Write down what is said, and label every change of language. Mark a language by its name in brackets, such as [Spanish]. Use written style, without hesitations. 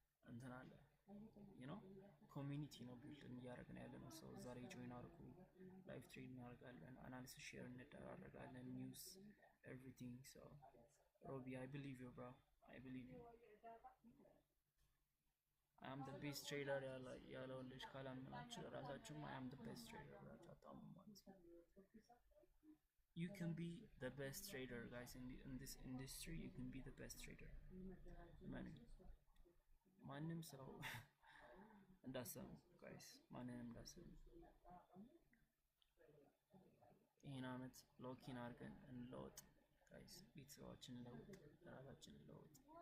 [Amharic] እንትን አለ ኮሚኒቲ ነው ቢልድ እያደረግን ያለነው። ሰው እዛ ላይ ጆይን አድርጉ። ላይቭ ትሬድ እናደርጋለን፣ አናሊሲስ ሼር እንደራረጋለን፣ ኒውስ ኤቭሪቲንግ። ሶ ሮቢ [English] I believe you bro, I believe you. I am the best trader [Amharic] ያለው ልጅ ካላመናችሁ ራሳችሁም [English] I am the best trader [Amharic] ብላችሁ አታሙ ማለት ነው። [English] You can be the best trader guys in this industry. You can be the best trader. [Amharic] ማንም ሰው እንዳሰሙ ጋይስ፣ ማንንም እንዳሰሙ ይህን አመት ሎኪን አድርገን እንለወጥ ጋይስ። ቤተሰባችንን እንለውጥ፣ ራሳችንን እንለውጥ።